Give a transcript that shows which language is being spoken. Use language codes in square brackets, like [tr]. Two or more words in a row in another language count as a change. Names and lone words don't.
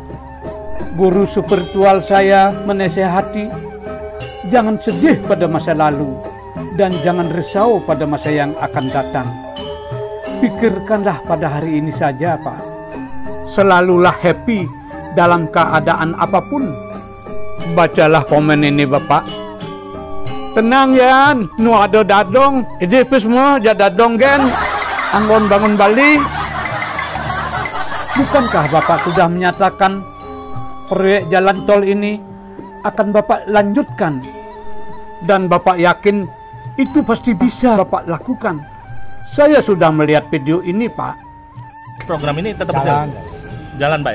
[id] Guru spiritual saya menasihati, jangan sedih pada masa lalu dan jangan risau pada masa yang akan datang. Pikirkanlah pada hari ini saja, Pak. Selalulah happy dalam keadaan apapun. Bacalah komen ini, Bapak. [ban] Tenang Yan, nu ada dadong, [id] ini semua [ban] jad dadong gen, anggon bangun Bali. [id] Bukankah Bapak sudah menyatakan proyek jalan tol ini akan Bapak lanjutkan, dan Bapak yakin itu pasti bisa Bapak lakukan? Saya sudah melihat video ini, Pak. Program ini tetap jalan, Pak ya?